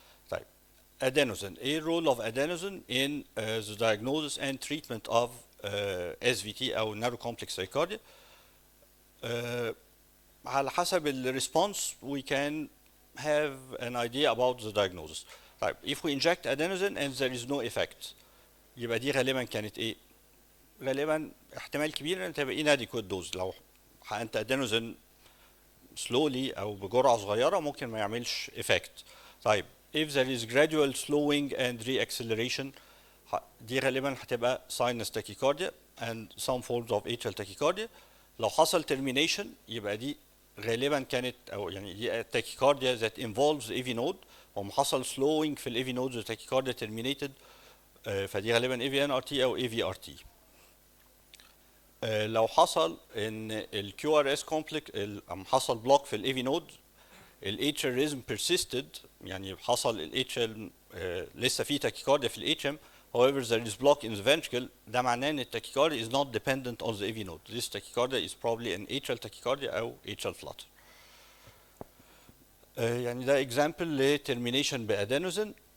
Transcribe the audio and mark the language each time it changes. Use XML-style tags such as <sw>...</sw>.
<en>طيب adenosine، ايه الرول of adenosine in the diagnosis and treatment of SVT او narrow complex tachycardia؟</en> <ar>على حسب الريسبونس</ar> <en>we can have an idea about the diagnosis.</en> <ar>طيب</ar> <en>if we inject adenosine and there is no effect</en> <ar>يبقى دي غالبا كانت ايه؟ غالبا احتمال كبير ان تبقى</ar> <en>inadequate dose.</en> <ar>لو حقنت adenosine slowly او بجرعه صغيره ممكن ما يعملش effect.</ar> <en>طيب if there is gradual slowing and reacceleration</en> <ar>دي غالبا هتبقى</ar> <en>sinus tachycardia and some forms of atrial tachycardia.</en> <ar>لو حصل termination يبقى دي غالبا كانت او يعني دي</ar> <en>tachycardia that involves the AV node،</en> <ar>وما حصل slowing في ال AV node</ar> <en>the tachycardia terminated</en> <ar>فدي غالبا AVNRT او AVRT. لو حصل ان ال QRS complex حصل بلوك في ال AV node ال</ar> <en>atrial rhythm persisted</en> <ar>يعني حصل ال atrial لسه في tachycardia في ال atrium</ar> <en>however there is block in the ventricle</en> <ar>ده معناه ان ال</ar> <en>tachycardia is not dependent on the AV node. This tachycardia is probably an atrial tachycardia او atrial flutter.</en> <ar>يعني ده example ل termination بادينوزين.</ar>